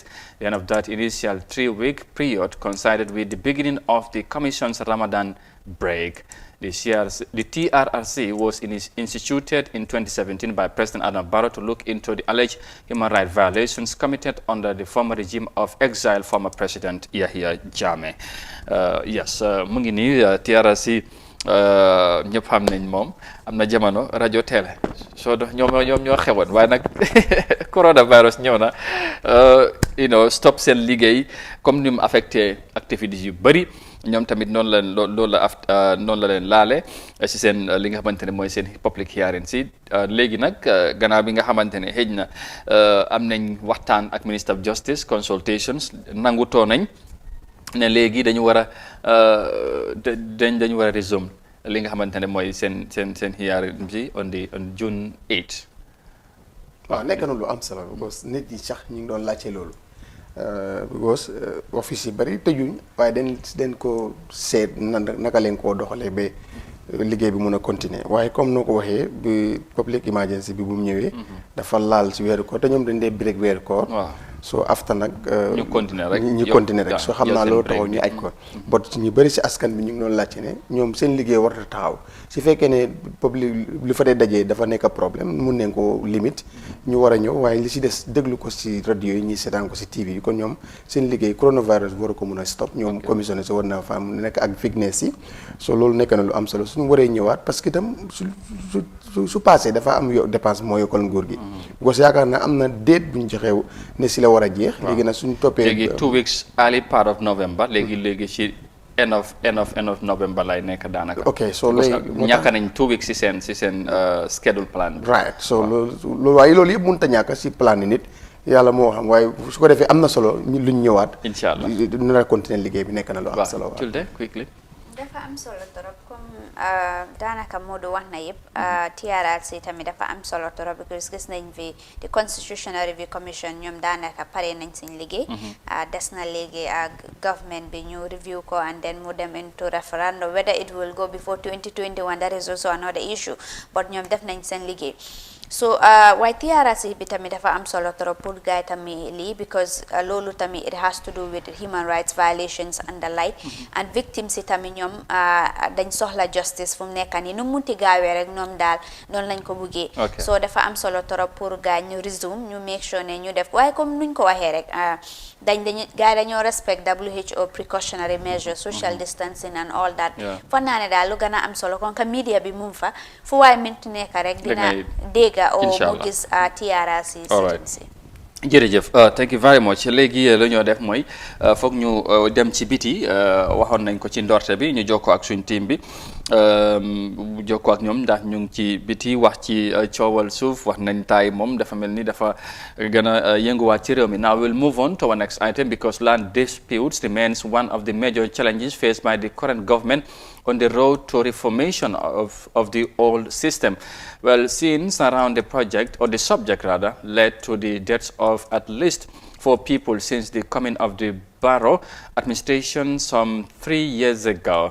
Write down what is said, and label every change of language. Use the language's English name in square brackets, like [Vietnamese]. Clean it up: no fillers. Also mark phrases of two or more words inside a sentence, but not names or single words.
[English] The end of that initial 3-week period coincided with the beginning of the Commission's Ramadan break. The TRRC was instituted in 2017 by President Adam Barrow to look into the alleged human rights violations committed under the former regime of exiled former President Yahya Jammeh. Yes, [Wolof] mu ngi nii TRRC ñëpp xam nañ moom am na jamono rajo télé soo do ñoom ñoo xewoon waaye nag coronavirus ñëw na stop seen liggéey comme ni mu [French] affecté activités [Wolof] yu bëri. ñoom tamit noonu la leen laale si seen li nga xamante ne mooy seen [English] public hearing [Wolof] si léegi nag gannaaw bi nga xamante ne xëj na am nañ waxtaan ak [English] Minister of Justice consultations [Wolof] nangutoo nañ ne léegi dañu war a resume li nga xamante ne mooy seen hearing si [English] on June 8. [Wolof] waaw nekk na lu am solo [French] parce que [Wolof] nit yi sax ñu ngi doon laajte loolu. because office yi bari tëjuñ waaye den ko seet naka leen koo doxalee ba liggéey bi mun a continuer waaye comme noo ko waxee bi [English] public emergency [Wolof] bi bu mu ñëwee dafa laal si weeru koor te ñoom dañ dee break weeru koor [English] so after [Wolof] nag ñu continuer rek ñu continuer rek so xam naa loolu taxaw ñu aj ko but ñu bëri si askan bi ñu ngi doon laajte ne ñoom seen liggéey warta taxaw si fekkee ne public li fa dee dajee dafa nekk problème mun nañ ko limite ñu war a ñëw waaye li si des déglu ko si radio yi ñuy seetaan ko si TV yi kon ñoom seen liggéey coronavirus war a ko mun a stop ñoom commissionné si war na fa am nekk ak fitness yi so loolu nekk na lu am solo suñu waree ñëwaat [French] parce que [Wolof] itam su passé dafa am dépense moo yokkal nguur gi gos yaakaar naa am na date bu ñu joxew ne si la war a jeex léegi nag suñu toppee [English] léegi 2 weeks early part of November [Wolof] léegi ci [English] end of November [Wolof] lay nekk daanaka ok so léegi ñàkk nañ 2 weeks si seen [English] schedule plan [Wolof] right so loolu waaye loolu yëpp mënut a ñàkk si plan nit yàlla moo xam waaye su ko defee am na solo luñ ñëwaat [Arabic] incha allah [Wolof] nu la continuer liggéey bi nekk na lu am solo waaw [English] Julde quickly [Wolof] dafa am solo torop comme daanaka Modou wax na yëpp TRRC tamit dafa am solo torop because gis nañ fi [English] the Constitutional Review Commission [Wolof] ñoom daanaka pare nañ seen liggéey des na léegi ak government bi ñu review ko [English] and then [Wolof] mu dem [English] into referendum whether it will go before 2021 that is also another issue [Wolof] but ñoom def nañ seen liggéey so waaye TRRC bi tamit dafa am solo [French] trop pour [Wolof] gaay tamit lii because loolu tamit [English] it has to do with human rights violations and the like and victims [Wolof] yi tamit ñoom dañ soxla justice fu mu nekk nii nu munti gaawee rek ñoom daal noonu lañ ko buggee so dafa am solo [French] trop pour [Wolof] gaay ñu resume ñu [English] make sure [Wolof] ne ñu def waaye comme nuñ ko waxee rek gaay dañoo [English] respect WHO precautionary measures social distancing and all that [Wolof] fan naa ne daal lu gën a am solo kon ka media bi mu fa fu waay minti nekk rek dina dégg o mu gis TRRC si jërëjëf [English] thank you very much [Wolof] léegi la ñoo def mooy foog ñu dem ci biti waxoon nañ ko ci ndorte bi ñu jokkoo ak suñ team bi jokkoo ak ñoom ndax ñu ngi ci biti wax ci coowal suuf wax nañ taay moom dafa mel ni dafa gën a yënguwaat ci réew mi [English] now we'll move on to our next item because land disputes remains one of the major challenges faced by the current government on the road to reformation of the old system. Well, scenes around the project, or the subject rather, led to the deaths of at least 4 people since the coming of the Barrow administration some 3 years ago.